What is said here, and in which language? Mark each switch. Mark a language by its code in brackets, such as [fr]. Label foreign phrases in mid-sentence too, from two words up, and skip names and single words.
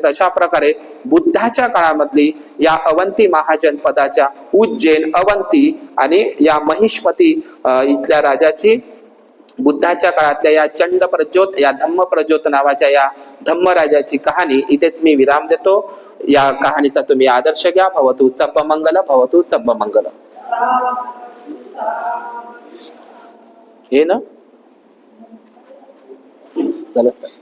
[mr] अशा प्रकारे बुद्धाच्या काळामधली या अवंती महाजनपदाच्या उज्जैन, अवंती आणि या महिष्मती इथल्या राजाची बुद्धाच्या काळातल्या या चंड प्रज्योत या धम्म प्रज्योत नावाच्या या धम्मराजाची कहाणी इथेच मी विराम देतो. या कहाणीचा तुम्ही आदर्श घ्या. [pi] भवतु सब्बमंगल, भवतु सब्बमंगल. [mr] हे ना झालं असतं.